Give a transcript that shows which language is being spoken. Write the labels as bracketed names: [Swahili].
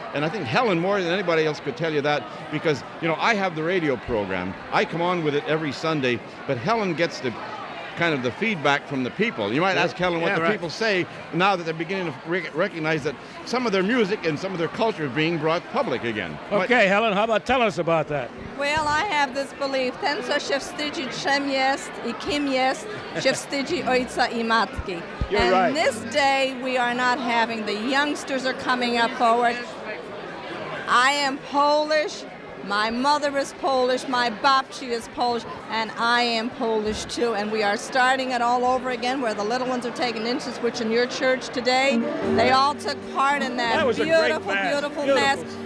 [English] And I think Helen, more than anybody else, could tell you that, because, you know, I have the radio program. I come on with it every Sunday, but Helen gets the kind of the feedback from the people. You might ask Helen what the people say now that they're beginning to recognize that some of their music and some of their culture is being brought public again. Okay, Helen, how about tell us about that? Well, I have this belief, [Polish] ten, co się wstydzi, czym jest I kim jest, się wstydzi ojca I matki. [English] You're right. This day we are not having, the youngsters are coming up forward. I am Polish. My mother is Polish, my babci is Polish, and I am Polish too. And we are starting it all over again, where the little ones are taking interest, which in your church today, they all took part in that beautiful mass.